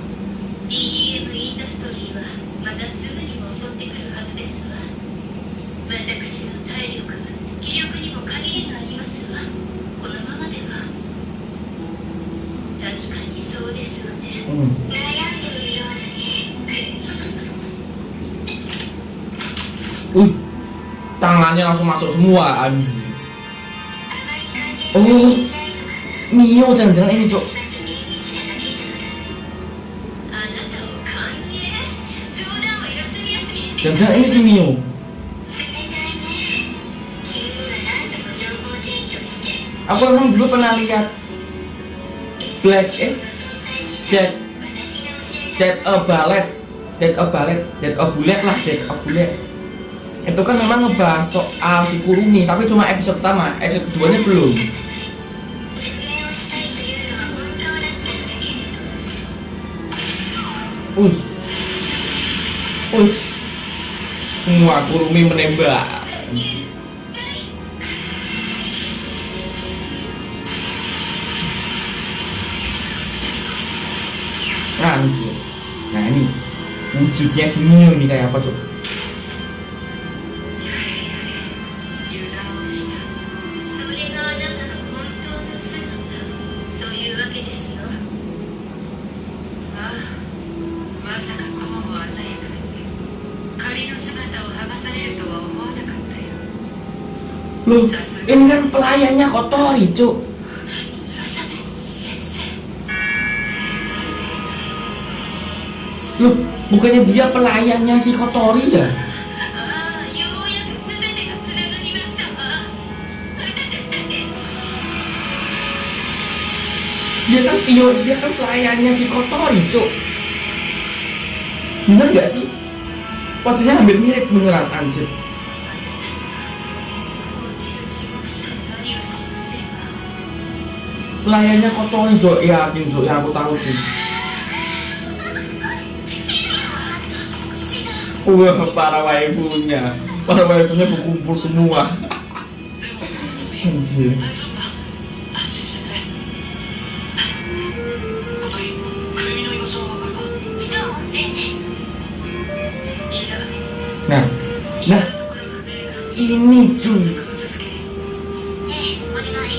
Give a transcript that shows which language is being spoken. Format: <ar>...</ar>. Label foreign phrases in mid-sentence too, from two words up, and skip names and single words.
<ja>DEM インダストリーはまたすぐにも襲ってくるはずですわ。私の体力、気力にも限りがありますわ。このままでは。確かにそうですわね。悩んでるように。</ja> <id>Tangannya langsung masuk semua, anjir. Oh, Mio jangan-jangan ini, Cok.</id> <ja>あなたを歓迎。冗談は休み休み言ってくだ</ja> <id>Jangan-jangan</id> <ja>さい</ja> <id>ini si Mio.</id> <ja>冷たいね。君には何度も情報提供して。</ja> <id>Aku emang dulu pernah lihat Black Dead a Ballet, Dead a Ballet, Dead a Bullet lah, Dead a Bullet. Itu kan memang ngebahas soal si Kurumi, tapi cuma episode pertama, episode keduanya belum.</id> <ja>助言をしたいというのは本当だったんだけれど。</ja> <id>Semua Kurumi menembak. Anjir. Nah ini wujudnya si Mio nih kayak apa, Cok?</id> <ja>油断をした。それがあなたの本当の姿というわけですの。ああ、まさかこうも鮮やかで仮の姿を剥がされるとは思わなかったよ。</ja> <id>Loh, ini kan pelayannya Kotori, Cok.</id> <ja>村雨先生。</ja> <id>Loh, bukannya dia pelayannya si Kotori ya?</id> <ja>ああ、ようやく全てがつながりましたわ。私たち。</ja> <id>Dia kan pelayannya si Kotori, Cok. Bener gak sih? Wajahnya hampir mirip beneran anjir.</id> <ja>あなたには落ちる地獄さえ何をしませんわ</ja> <id>Pelayannya kotor Jo, yakin Jo, ya aku tahu sih. Wah, para waifunya berkumpul semua. Anjir.</id> <ja>大丈夫だ安心してね小鳥くるみの居場所は分かるかいや</ja> <id>Nah,</id> <ja>今</ja> <id>nah</id> <ja>のところ不明が</ja> <id>ini cuy,</id> <ja>続けお願い</ja>